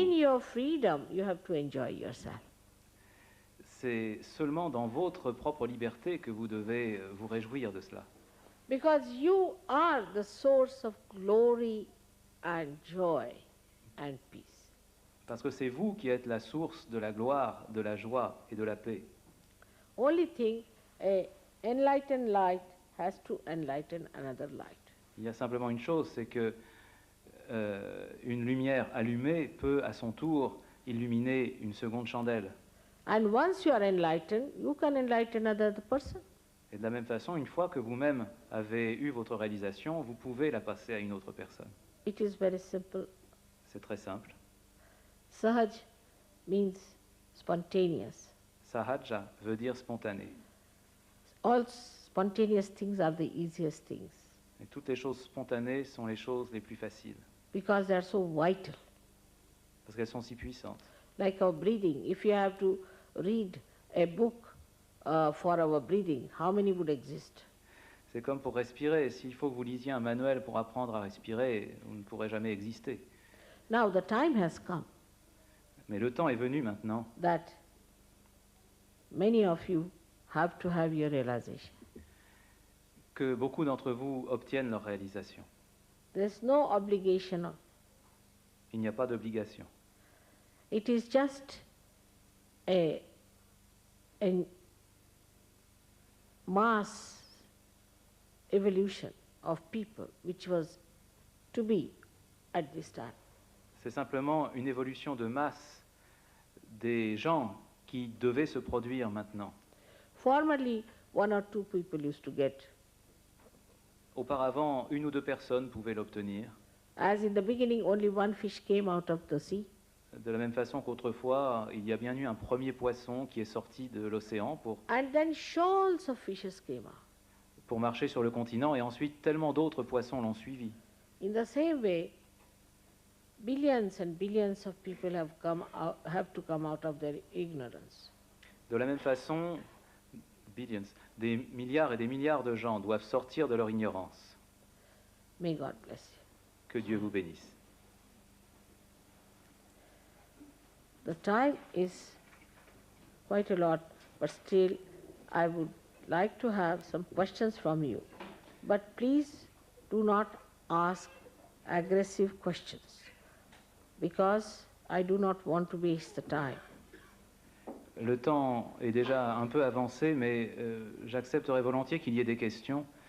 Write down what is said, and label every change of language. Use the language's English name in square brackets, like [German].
[English] In your freedom, you have to enjoy yourself. [French] C'est seulement dans votre propre liberté que vous devez vous réjouir de cela. [English] Because you are the source of glory and joy and peace. [French] Parce que c'est vous qui êtes la source de la gloire, de la joie et de la paix. [English] Only thing, a enlightened light has to enlighten another light. [French] Il y a simplement une chose, c'est que une lumière allumée peut à son tour illuminer une seconde chandelle. [English] And once you are enlightened, you can enlighten another person. [French] Et de la même façon, une fois que vous-même avez eu votre réalisation, vous pouvez la passer à une autre personne. [English] It is very simple. [French] C'est très simple. [English] Sahaj means spontaneous. [French] Sahaja veut dire spontané. [English] All spontaneous things are the easiest things [French] Et toutes les choses spontanées sont les choses les plus faciles, [English] because they are so vital. [French] parce qu'elles sont si puissantes. [English] Like our breathing, if you have to read a book for our breathing, how many would exist? [French] C'est comme pour respirer. S'il faut que vous lisiez un manuel pour apprendre à respirer, vous ne pourrez jamais exister. [English] Now the time has come [French] Mais le temps est venu maintenant [English] that many of you have to have your realization. [French] que beaucoup d'entre vous obtiennent leur réalisation. [English] There's no obligation. [French] Il n'y a pas d'obligation. [English] It is just a mass evolution of people which was to be at this time. [French] C'est simplement une évolution de masse des gens qui devaient se produire maintenant. [English] Formerly, one or two people used to get. [French] Auparavant, une ou deux personnes pouvaient l'obtenir, [English] As in the beginning, only one fish came out of the sea. [French] de la même façon qu'autrefois, il y a bien eu un premier poisson qui est sorti de l'océan [English] And then shoals of fishes came out. [French] pour marcher sur le continent, et ensuite tellement d'autres poissons l'ont suivi. [English] In the same way, billions and billions of people have to come out of their ignorance. [French] De la même façon, billions, des milliards et des milliards de gens doivent sortir de leur ignorance. [English] May God bless you. [French] Que Dieu vous bénisse. [English] The time is quite a lot, but still I would like to have some questions from you. But please do not ask aggressive questions, because I do not want to waste the time. [French] Le temps est déjà un peu avancé, mais j'accepterai volontiers qu'il y ait des questions.